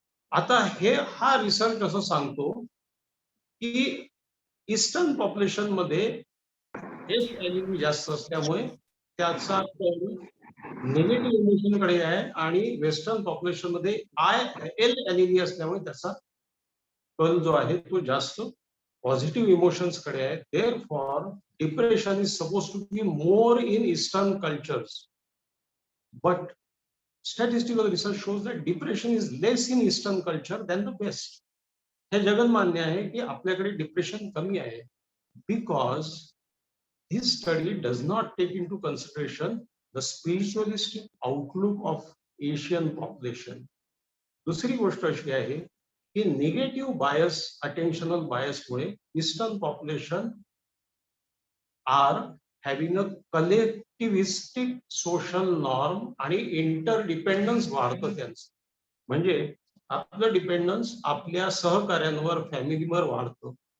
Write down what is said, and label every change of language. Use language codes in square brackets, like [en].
[mr] आता हा रिसर्च असं सांगतो की ईस्टर्न पॉप्युलेशन मध्ये एस एलिली जास्त असल्यामुळे त्याचा निगेटिव्ह इमोशन कडे आहे आणि वेस्टर्न पॉप्युलेशन मध्ये एल एलिली असल्यामुळे त्याचा कल जो आहे तो जास्त पॉझिटिव्ह इमोशन्स कडे आहे. [en] Therefore, depression is supposed to be more in Eastern cultures, but statistical research shows that depression is less in Eastern culture than the West. [mr] हे जगन मान्य आहे की आपल्याकडे डिप्रेशन कमी आहे [en] because this study does not take into consideration the spiritualistic outlook of Asian population. [mr] दुसरी गोष्ट अशी आहे की निगेटिव्ह बायस अटेन्शनल बायस मुळे [en] eastern population are having a collectivistic social norm [mr] आणि इंटरडिपेंडन्स वाढतं त्यांचं. म्हणजे आपलं डिपेंडन्स आपल्या सहकार्यांवर फॅमिलीवर वाढतं.